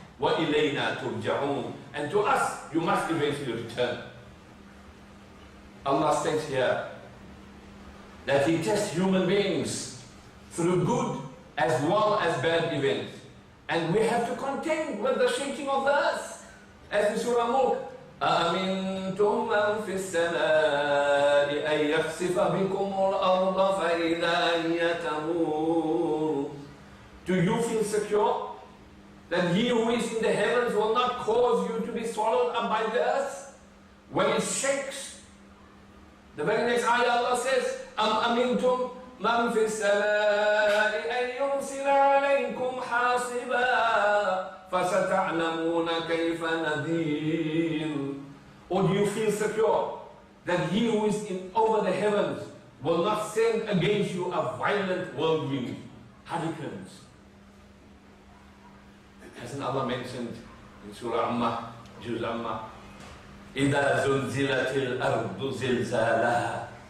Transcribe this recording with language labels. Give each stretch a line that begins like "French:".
Arabic: وَإِلَيْنَا تُرْجَعُونَ.
English: And to us, you must eventually return. Allah states here that He tests human beings through good as well as bad events. And we have to contend with the shaking of the earth. As in Surah Mulk,
Arabic: أَأَمِنْتُمْ مَنْ فِي السَّمَاءِ أَنْ يَخْسِفَ بِكُمُ الْأَرْضَ فَإِذَا هِيَ تَمُورُ.
English: Do you feel secure that He who is in the heavens will not cause you to be swallowed up by the earth when it shakes? The very next ayah Allah says,
Arabic: أَمْ أَمِنْتُمْ مَنْ فِي السَّمَاءِ أَنْ يُرْسِلَ عَلَيْكُمْ حَاصِبًا فَسَتَعْلَمُونَ كَيْفَ نَذِيرٌ.
English: Or do you feel secure that He who is over the heavens will not send against you a violent whirlwind, hurricanes? Hasn't Allah mentioned in Surah Amma, Juz Amma,
Arabic: إِذَا زُلْزِلَتِ الْأَرْضُ زِلْزَالَهَا.